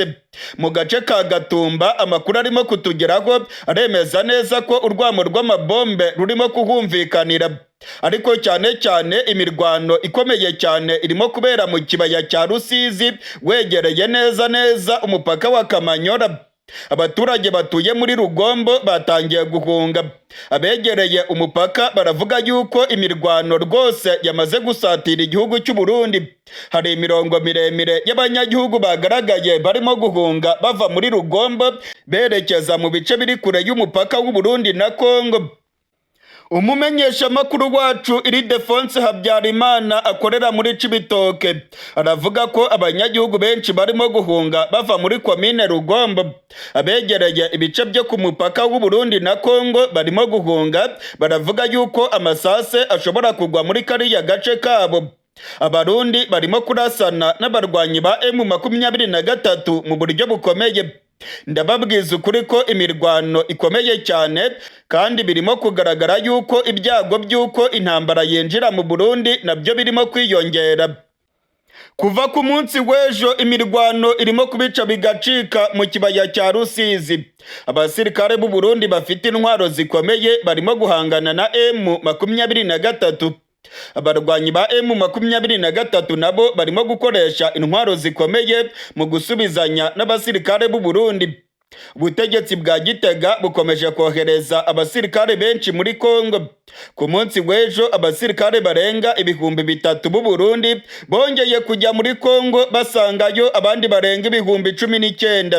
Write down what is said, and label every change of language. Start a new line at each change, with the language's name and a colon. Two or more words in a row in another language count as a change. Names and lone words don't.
Kinyarwanda: Mu gace ka Gatumba amakuru arimo kutugeraho aremeza neza ko urwamo rw'amabombe rurimo kuhumvikanira, ariko cyane imirwano ikomeye cyane irimo kubera mu kibaya cya Rusizi wegereye neza umupaka wa Kamanyora. Abaturage batuye muri Rugombo batangiye guhunga. Abegereye umupaka baravuga yuko imirwano rwose yamaze gusatira igihugu cy'u Burundi. Hari imirongo miremire y'abanyagihugu bagaragaye barimo guhunga bava muri Rugombo berekeza mu bice biri kure y'umupaka w'u Burundi na Kongo. Umumenyeshamakuru wacu Ildefonse Habyarimana akorera muri Cibitoke aravuga ko abanyagihugu benshi barimo guhunga bava muri komine Rugombo. Abegereye ibice byo ku mupaka w'u Burundi na Kongo barimo guhunga, baravuga yuko amasase ashobora kugwa muri kariya gace kabo. Abarundi barimo kurasana n'abarwanyi ba M23 mu buryo bukomeye. Ndababwiza ukuri ko imirwano ikomeye cyane kandi birimo kugaragara yuko ibyago by'uko intambara yinjira mu Burundi nabyo birimo kwiyongera. Kuva ku munsi w'ejo imirwano irimo kubica bigacika mu kibaya cya Rusizi. Abasirikare b'u Burundi bafite intwaro zikomeye barimo guhangana na M23. Abarwanyi ba M23 nabo barimo gukoresha intwaro zikomeye mu gusubizanya n'abasirikare b'u Burundi. Ubutegetsi bwa Gitega bukomeje kohereza abasirikare benshi muri Kongo. Ku munsi w'ejo abasirikare barenga ibihumbi 3 b'u Burundi bongeye kujya muri Kongo basangayo abandi barenga ibihumbi 19.